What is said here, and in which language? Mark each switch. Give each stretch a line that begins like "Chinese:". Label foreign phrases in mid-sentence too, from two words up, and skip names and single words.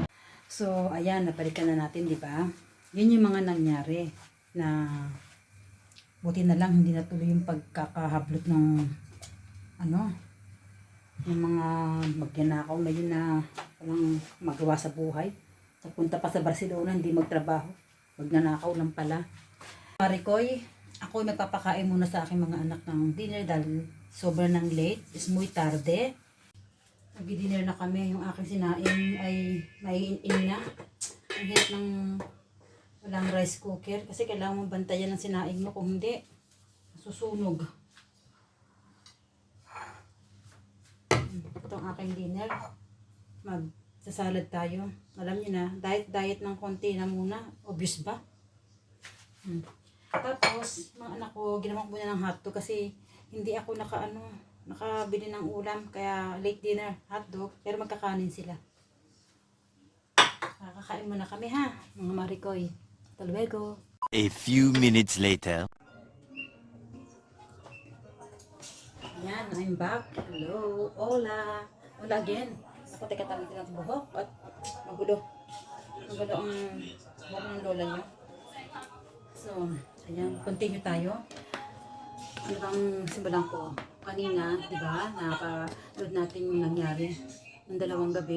Filipino: So, ayan, napalikan na natin, di ba? Yun yung mga nangyari na buti na lang hindi natuloy yung pagkakahablot ng yung mga magnanakaw na yun na walang magawa sa buhay. Napunta pa sa Barcelona, hindi magtrabaho. Magnanakaw lang pala. Maricoy, ako magpapakain muna sa aking mga anak ng dinner dahil sobrang nang late.
Spanish: Is muy tarde.
Filipino: Nag-dinner na kami. Yung aking sinain ay may in na. Ang hirap ng walang rice cooker. Kasi kailangan mong bantayan ng sinain mo. Kung hindi, susunog. Ito ang aking dinner. Magsasalad tayo. Alam niyo na, diet ng konti na muna. Obvious ba? Tapos, mga anak ko, ginawa ko muna ng hotdog kasi hindi ako nakabili ng ulam. Kaya
English: late dinner,
Filipino: hotdog. Pero magkakanin sila. Kakain muna kami ha, mga Maricoy.
Spanish: Hasta luego.
English: A few minutes later. Ayan, I'm back. Hello.
Spanish: Hola. Hola again.
Filipino: Ako, teka tawag din ang buhok at magulo. Magulo ang buhok ng lola niyo. So, ayan, continue tayo. Ano bang simulan ko? Kanina, di ba, nakapanood natin yung nangyari ng dalawang gabi.